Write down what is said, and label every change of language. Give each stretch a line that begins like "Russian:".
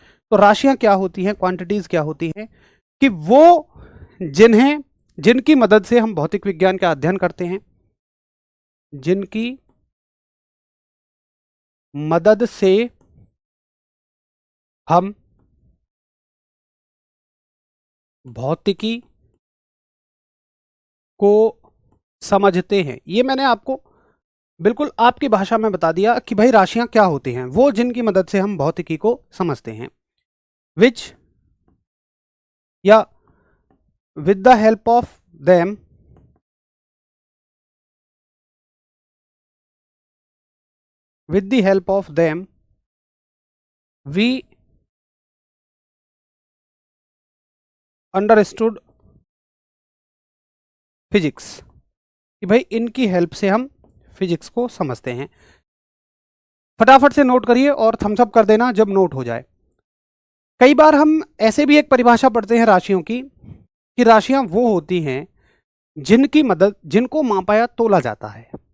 Hindi: तो राशियां क्या होती हैं, क्वांटिटीज क्या होती हैं? कि वो जिनकी मदद से हम भौतिक विज्ञान का अध्ययन करते हैं, जिनकी मदद से हम भौतिकी को समझते हैं। ये मैंने आपको बिल्कुल आपकी भाषा में बता दिया कि भाई राशियां क्या होती हैं, वो जिनकी मदद से हम भौतिकी को समझते हैं।
English: Which या with the help of them with the help of them we understood physics।
Hindi: कि भाई इनकी हेल्प से हम फिजिक्स को समझते हैं। फटाफट से नोट करिए और थम्स अप कर देना जब नोट हो जाए। कई बार हम ऐसे भी एक परिभाषा पढ़ते हैं राशियों की, कि राशियां वो होती हैं जिनको मापाया तोला जाता है।